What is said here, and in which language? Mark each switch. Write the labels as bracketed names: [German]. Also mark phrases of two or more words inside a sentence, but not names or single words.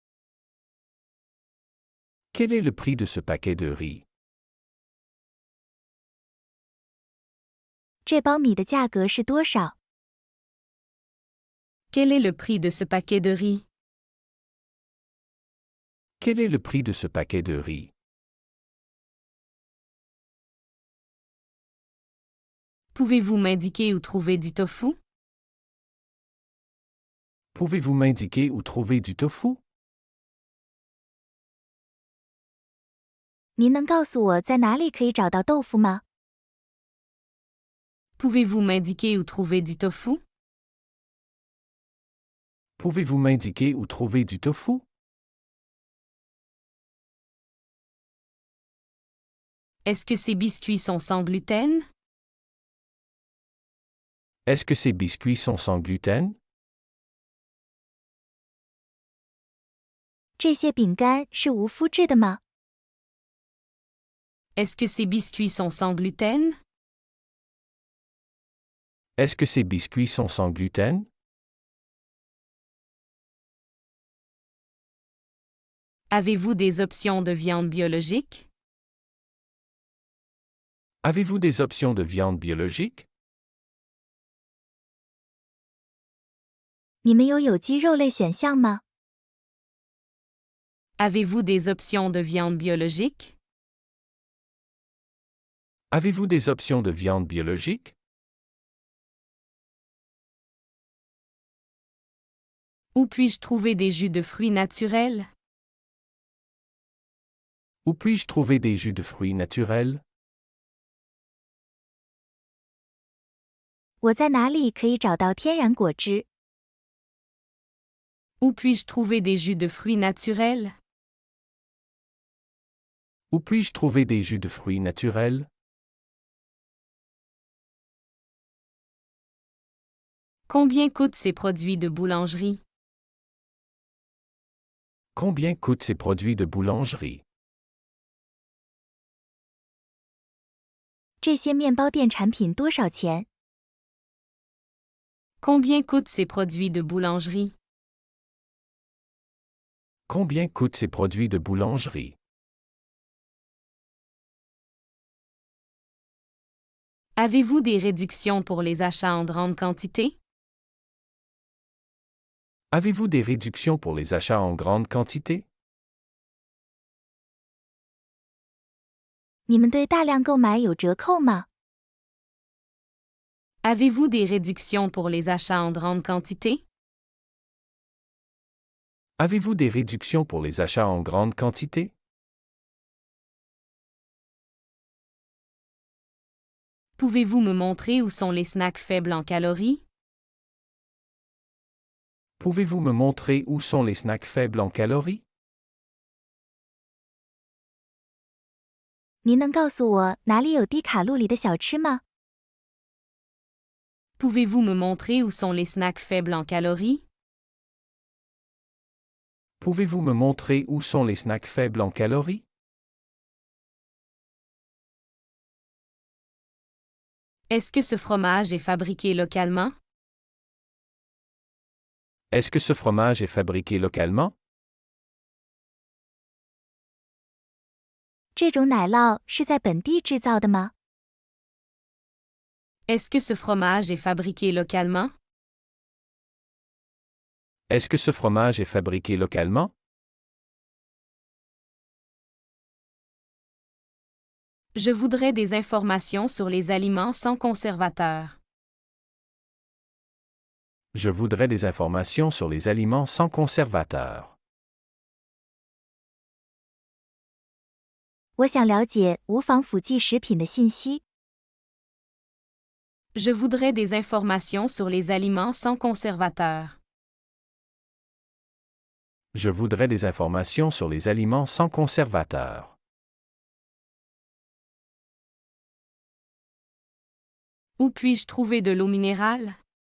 [French] Quel est le prix de ce paquet de riz? [Chinese] 这包米的价格是多少？ [French] Quel est le prix de ce paquet de riz? Quel est le prix de ce paquet de riz? Pouvez-vous m'indiquer où trouver du tofu? Pouvez-vous m'indiquer où trouver du tofu? [Chinese] 您能告诉我在哪里可以找到豆腐吗？ [French] Pouvez-vous m'indiquer où trouver du tofu? Pouvez-vous m'indiquer où trouver du tofu? Est-ce que ces biscuits sont sans gluten? Est-ce que ces biscuits sont sans gluten? [Chinese] 这些饼干是无麸质的吗？ [French] Est-ce que ces biscuits sont sans gluten? Est-ce que ces biscuits sont sans gluten? Avez-vous des options de viande biologique? Avez-vous des options de viande biologique? [Chinese] 你们有有机肉类选项吗？ [French] Avez-vous des options de viande biologique? Avez-vous des options de viande biologique? Où puis-je trouver des jus de fruits naturels? Où puis-je trouver des jus de fruits naturels? [Chinese] 我在哪里可以找到天然果汁？ [French] Où puis-je trouver des jus de fruits naturels? Où puis-je trouver des jus de fruits naturels? Combien coûtent ces produits de boulangerie? Combien coûtent ces produits de boulangerie? [Chinese] 这些面包店产品多少钱？ [French] Combien coûtent ces produits de boulangerie? Combien coûtent ces produits de boulangerie? Avez-vous des réductions pour les achats en grande quantité? Avez-vous des réductions pour les achats en grande quantité? [Chinese] 你们对大量购买有折扣吗？ [French] Avez-vous des réductions pour les achats en grande quantité? Avez-vous des réductions pour les achats en grande quantité? Pouvez-vous me montrer où sont les snacks faibles en calories? Pouvez-vous me montrer où sont les snacks faibles en calories? [Chinese] 您能告诉我哪里有低卡路里的小吃吗？ [French] Pouvez-vous me montrer où sont les snacks faibles en calories? Pouvez-vous me montrer où sont les snacks faibles en calories? Est-ce que ce fromage est fabriqué localement? Est-ce que ce fromage est fabriqué localement? [Chinese] 这种奶酪是在本地制造的吗？ [French] Est-ce que ce fromage est fabriqué localement? Est-ce que ce fromage est fabriqué localement? Je voudrais des informations sur les aliments sans conservateur. Je voudrais des informations sur les aliments sans conservateur. [Chinese] 我想了解无防腐剂食品的信息。 [French] Je voudrais des informations sur les aliments sans conservateur. Je voudrais des informations sur les aliments sans conservateur. Où puis-je trouver de l'eau minérale?